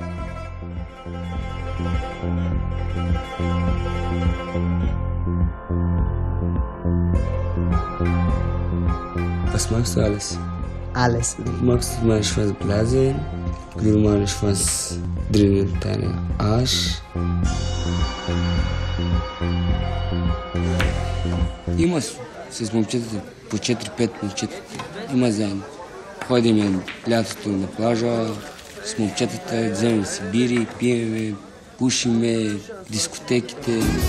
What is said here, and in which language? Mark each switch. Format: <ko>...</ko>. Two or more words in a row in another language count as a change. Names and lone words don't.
<de>Was magst du alles? Alles. Magst du meinen Schwanz blasen? Или meinen Schwanz drinnen in deinen Arsch?</de> <bg>Има с момчетата по 4-5 момчета. Има заедно. Ходим лятото на плажа с момчетата, вземем си бири, пиеме, пушиме, дискотеките.</bg>